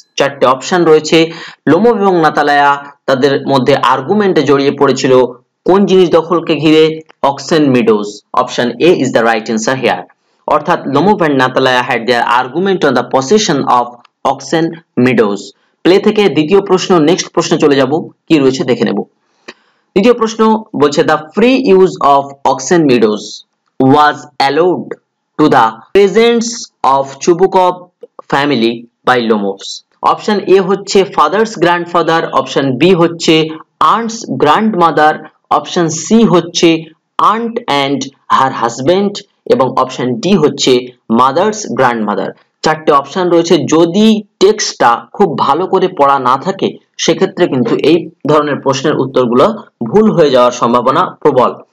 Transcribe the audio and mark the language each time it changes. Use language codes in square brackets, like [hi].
[bn] চারটে অপশন রয়েছে। লোমোভ এবং নাতালায়া তাদের মধ্যে আর্গুমেন্টে জড়িয়ে পড়েছিল কোন জিনিস দখলকে ঘিরে? Oxen meadows. [en] Option A is the right answer here. অর্থাৎ Lomov and Natalya had their argument on the possession of oxen meadows. [bn] Play থেকে দ্বিতীয় প্রশ্ন, নেক্সট প্রশ্নে চলে যাব, কি রয়েছে দেখে নেব। দ্বিতীয় প্রশ্ন বলছে [en] The free use of oxen meadows was allowed to the peasants of Chubukov family by Lomovs. [bn] Option A হচ্ছে ফাদার্স গ্র্যান্ডফাদার, অপশন বি হচ্ছে আন্টস গ্র্যান্ডমাদার, অপশন সি হচ্ছে আন্ট অ্যান্ড হার হাজবেন্ড, এবং অপশন ডি হচ্ছে mother's grandmother. চারটে option রয়েছে। যদি টেক্সটটা খুব ভালো করে পড়া না থাকে সেক্ষেত্রে কিন্তু এই ধরনের প্রশ্নের উত্তরগুলো ভুল হয়ে যাওয়ার সম্ভাবনা প্রবল।